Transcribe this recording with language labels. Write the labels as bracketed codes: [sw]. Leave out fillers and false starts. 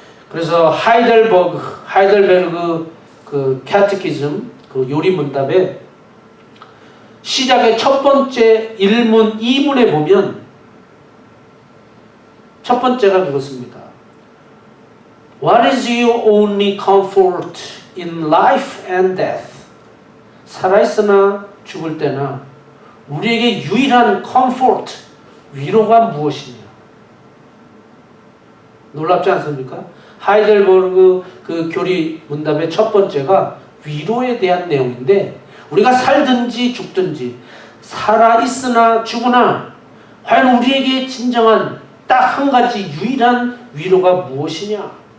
[ko] 그래서 하이델베르그 그 캐티키즘, 그 요리문답에 시작의 첫 번째 1문, 2문에 보면 첫 번째가 그렇습니다. [en] What is your only comfort in life and death? [ko] 살아있으나 죽을 때나 우리에게 유일한 comfort, 위로가 무엇이냐? 놀랍지 않습니까? 하이델버그 그 교리 문답의 첫 번째가 위로에 대한 내용인데, 우리가 살든지 죽든지 살아있으나 죽으나 과연 우리에게 진정한 딱 한 가지 유일한 위로가 무엇이냐?